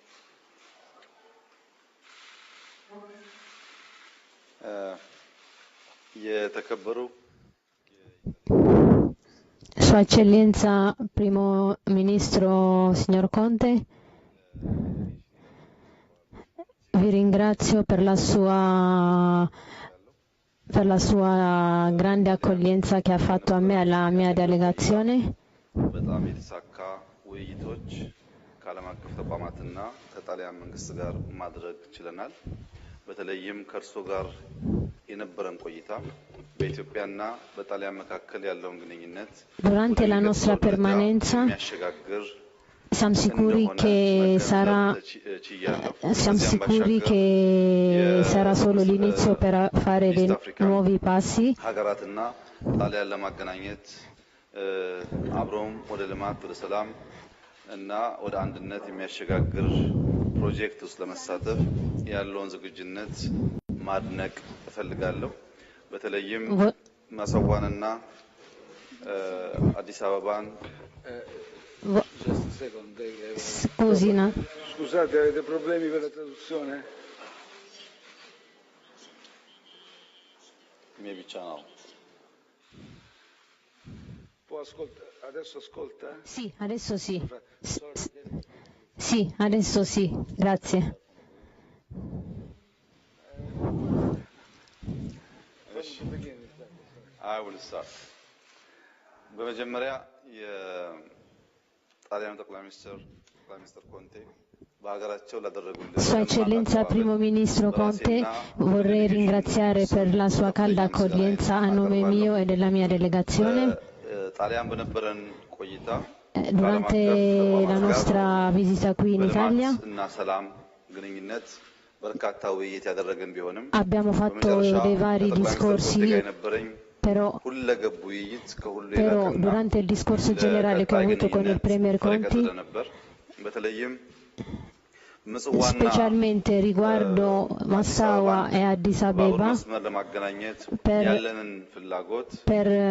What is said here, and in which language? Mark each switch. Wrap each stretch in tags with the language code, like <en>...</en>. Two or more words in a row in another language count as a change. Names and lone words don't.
<it>Sua Eccellenza Primo Ministro signor Conte, vi ringrazio per la sua grande accoglienza che ha fatto a me e alla mia delegazione.</it> <am>በጣም የተሳካ ውይይቶች ከዓለም አቀፍ ተቋማትና ከጣሊያን መንግስት ጋር ማድረግ ችለናል። በተለይም ከእርሶ ጋር የነበረን ቆይታ በኢትዮጵያና በጣሊያን መካከል ያለውን ግንኙነት</am> <it>Durante la nostra permanenza</it> <am>የሚያሸጋግር</am> <it>siamo sicuri che sarà solo l'inizio per fare dei nuovi passi.</it> <am>ሀገራትና ጣሊያን ለማገናኘት አብሮም ወደ ልማት ወደ ሰላም እና ወደ አንድነት የሚያሸጋግር ፕሮጀክት ውስጥ ለመሳተፍ ያለውን ዝግጁነት ማድነቅ እፈልጋለሁ። በተለይም ማሰዋንና አዲስ አበባን</am> <it>Scusate, avete problemi per la traduzione?</it> <en>Maybe channel.</en> <it>Adesso ascolta? Sì, adesso sì. Sì, adesso sì, grazie.</it> <en>I will start.</en> <am>በመጀመሪያ የጣሊያኑ ጠቅላይ ሚኒስትር ኮንቴ በሀገራቸው ላደረጉልን</am> <it>Sua Eccellenza Primo Ministro Conte, vorrei ringraziare per la sua calda accoglienza a nome mio e della mia delegazione.</it> <am>ጣሊያን በነበረን ቆይታ</am> <it>Durante la nostra visita qui in Italia</it> <am>እና ሰላም ግንኙነት በርካታ ውይይት ያደረገን ቢሆንም</am> <it>abbiamo fatto dei vari discorsi, però durante il discorso generale che ho avuto con il Premier Conte, specialmente riguardo Massawa e Addis Abeba, per</it>